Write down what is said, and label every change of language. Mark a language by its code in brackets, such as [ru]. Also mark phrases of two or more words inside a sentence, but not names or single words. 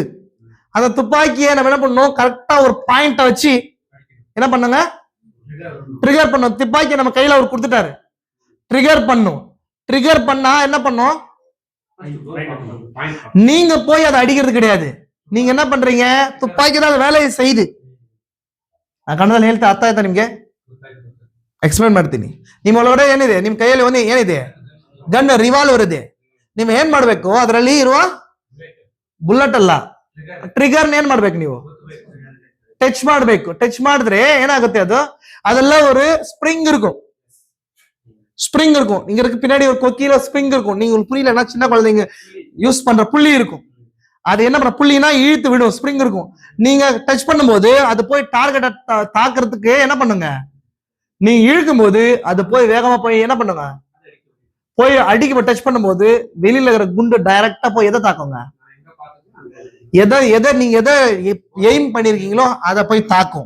[ta] அந்த துப்பாக்கியை நம்ம என்ன பண்ணணும், கரெக்டா ஒரு பாயிண்ட வச்சு என்ன பண்ணுங்க, ட்ரிகர் பண்ணும். துப்பாக்கி நம்ம கையில அவர் கொடுத்துட்டாரு, ட்ரிகர் பண்ணும். ட்ரிகர் பண்ணா என்ன பண்ணும், நீங்க போய் அதை அடிக்கிறது கிடையாது. நீங்க என்ன பண்றீங்க, துப்பாக்கி தான் வேலையை செய்யுது. [kn] ಕನ್ನಡದಲ್ಲಿ ಹೇಳ್ತಾ ಅರ್ಥ ಆಯ್ತಾ ನಿಮ್ಗೆ? ಎಕ್ಸ್ಪ್ಲೇನ್ ಮಾಡ್ತೀನಿ. ನಿಮ್ಮ ಒಳಗಡೆ ಏನಿದೆ, ನಿಮ್ ಕೈಯಲ್ಲಿ ಒಂದು ಏನಿದೆ, [en] gun revolver [kn] ಇದೆ. ನೀವು ಏನ್ ಮಾಡ್ಬೇಕು, ಅದರಲ್ಲಿ ಇರುವ ಬುಲೆಟ್ ಅಲ್ಲ, ಟ್ರಿಗರ್ ಏನ್ ಮಾಡ್ಬೇಕು, ನೀವು ಟಚ್ ಮಾಡ್ಬೇಕು. ಟಚ್ ಮಾಡಿದ್ರೆ ಏನಾಗುತ್ತೆ, ಅದೆಲ್ಲ [ta] ஒரு ஸ்ப்ரிங் இருக்கும். ஸ்ப்ரிங் இருக்கும். இங்க இருக்கு பின்னாடி ஒரு கொக்கியில ஸ்ப்ரிங் இருக்கும். நீங்க புரியலன்னா சின்ன குழந்தைங்க யூஸ் பண்ற புள்ளி இருக்கும். அது என்ன பண்ண, புள்ளினா இழுத்து விடும், ஸ்ப்ரிங் இருக்கும். நீங்க டச் பண்ணும்போது அது போய் டார்கெட்டை தாக்குறதுக்கு என்ன பண்ணுங்க, நீங்க இழுக்கும் போது அது போய் வேகமா போய் என்ன பண்ணுங்க, போய் அடிக்க டச் பண்ணும்போது வெளியில இருக்கிற குண்டு டைரக்டா போய் எதை தாக்குங்க, எதை நீங்க எதை எய்ம் பண்ணிருக்கீங்களோ அதை போய் தாக்கும்.